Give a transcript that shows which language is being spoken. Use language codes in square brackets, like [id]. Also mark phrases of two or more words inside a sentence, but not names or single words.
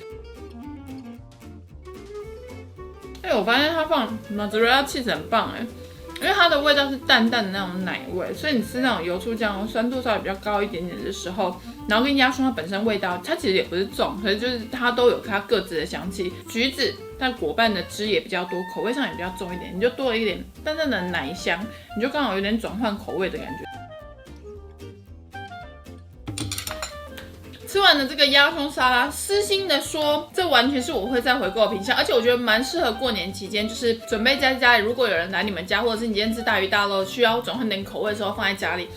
[zh] 我發現它放 [en] mozzarella cheese [zh] 很棒因為它的味道是淡淡的那種奶味，所以你吃那種油醋醬酸度稍微比較高一點點的时候，然後跟鴨胸它本身味道，它其實也不是重，可是就是它都有它各自的香气。橘子它果瓣的汁也比較多，口味上也比较重一點，你就多了一點淡淡的奶香，你就剛好有點轉換口味的感覺。吃完了這個鴨胸沙拉，私心的說，這完全是我會再回購的品項，而且我覺得蠻適合過年期間，就是準備在家裡，如果有人來你們家，或者是你今天吃大魚大肉，需要轉換點口味的時候放在家裡。